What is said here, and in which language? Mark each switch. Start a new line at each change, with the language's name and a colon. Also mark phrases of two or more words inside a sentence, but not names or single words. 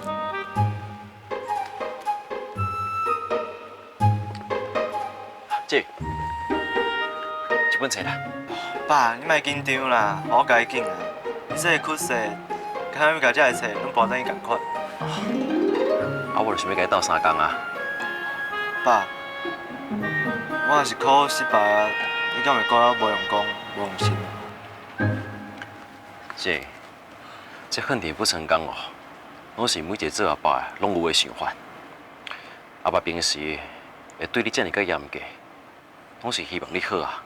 Min Nan Chinese: 姐，这本册啦。爸，你莫紧张啦，我家紧啊。你这个屈势，敢要甲这个册拢保等伊共款。啊，我就想要甲伊斗3工啊。爸，我若是考失败啊，你敢会觉得无用功、无用心？姐，这恨铁不成钢哦，拢是每一个做阿爸的拢有的想法。阿爸平时会对你这么个严格，拢是希望你好啊。